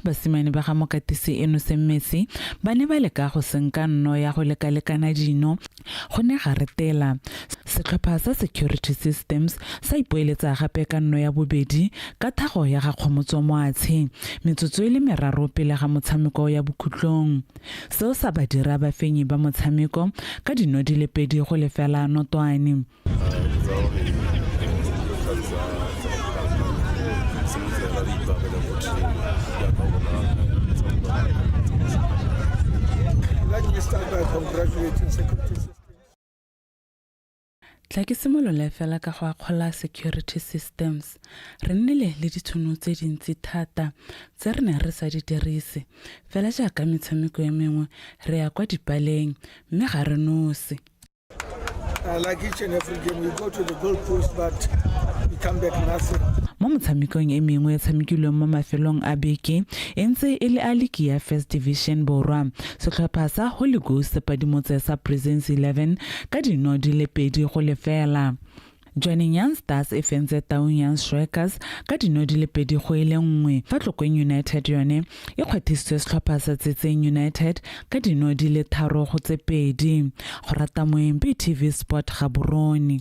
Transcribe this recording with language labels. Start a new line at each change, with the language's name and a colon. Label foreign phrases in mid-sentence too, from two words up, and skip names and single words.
Tswana: basimane ba ga Mokatisi eno Semmesi ba ne ba leka go senka nno ya go lekalekana dino go ne ga retela setlhopha sa Security Systems sa ipoeletsa gape ka nno ya bobedi ka thago ya ga Kgomotso Moatshe metsotso e le meraro pele ga motshameko ya bokhutlong seo sa ba dira ba fenyi ba motshameko ka dino di le pedi go lefela Notwane
English: Let me start by congratulating Security Systems.
Tswana: tla ke simolola fela ka go akgola Security Systems re nnile le ditšhono tse dintsi thata tse re ne re sa di dirise fela jaaka metshameko ya mengwe re ya kwa dipaleng mme ga re nose
English: Like each and every game, we go to the goal post, but we come back nothing.
Tswana: mo motshamekong e mengwe e tshamekilweng mo mafelong a beke e ntse e le a league ya First Division borwa setlhopha sa Holy Ghost padimotse sa Presence 11 ka dino di le pedi go lefela Joining Young Stars e fentse Taung Young Strikers ka dino di le pedi go ile nngwe fa Tlokeng United yone e kgwathisitswe setlhopha sa Tsetseng United ka dino di le tharo go tse pedi go rata moempi TV Sport Gaborone